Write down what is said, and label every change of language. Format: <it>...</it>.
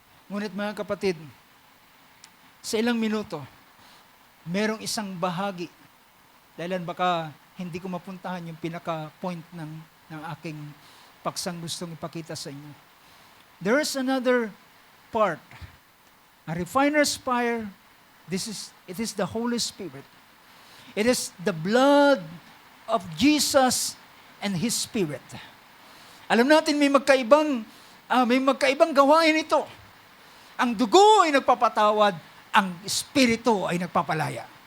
<tl>Ngunit mga kapatid, sa ilang minuto, merong isang bahagi, dahil baka hindi ko mapuntahan yung pinaka-point ng aking paksang gustong ipakita sa inyo.</tl> <en>There is another part. A refiner's fire, it is the Holy Spirit. It is the blood of Jesus and His Spirit.</en> <tl>Alam natin may magkaibang gawain ito. Ang dugo ay nagpapatawad, ang Espiritu ay nagpapalaya.</tl>